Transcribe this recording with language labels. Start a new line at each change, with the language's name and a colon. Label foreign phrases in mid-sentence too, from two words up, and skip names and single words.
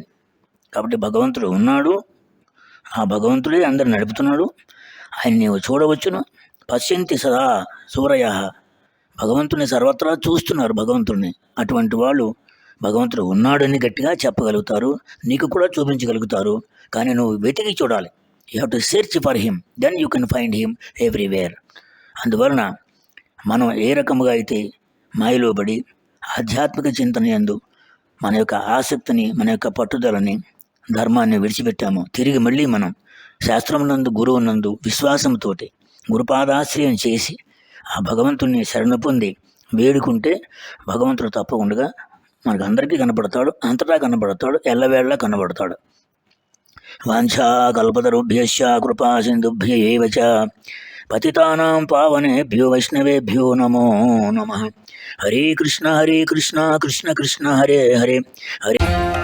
Telugu: కాబట్టి భగవంతుడు ఉన్నాడు, ఆ భగవంతుడే అందరు నడుపుతున్నాడు. ఆయన నీవు చూడవచ్చును.
Sanskrit: పశ్యంతి సదా సూరయ,
Telugu: భగవంతుని సర్వత్రా చూస్తున్నారు భగవంతుడిని. అటువంటి వాళ్ళు భగవంతుడు ఉన్నాడని గట్టిగా చెప్పగలుగుతారు, నీకు కూడా చూపించగలుగుతారు. కానీ నువ్వు వెతికి చూడాలి.
English: You have to search for him, then you can find him everywhere.
Telugu: అందువలన మనం ఏ రకముగా అయితే మాయలో పడి ఆధ్యాత్మిక చింతన యందు మన యొక్క ఆసక్తిని, మన యొక్క పట్టుదలని, ధర్మాన్ని విడిచిపెట్టాము, తిరిగి మళ్ళీ మనం శాస్త్రమునందు, గురువునందు విశ్వాసంతో గురుపాదాశ్రయం చేసి ఆ భగవంతుని శరణ పొంది వేడుకుంటే భగవంతుడు తప్పకుండా మనకు అందరికీ కనపడతాడు, అంతటా కనపడతాడు, ఎల్లవేళలా కనబడతాడు.
Sanskrit: వాంఛా కల్పతరుభ్యశ్చ కృపా సింధుభ్య ఏవ చ పతితానాం పావనేభ్యో వైష్ణవేభ్యో నమో నమః. హరే కృష్ణ కృష్ణ కృష్ణ హరే హరే, హరే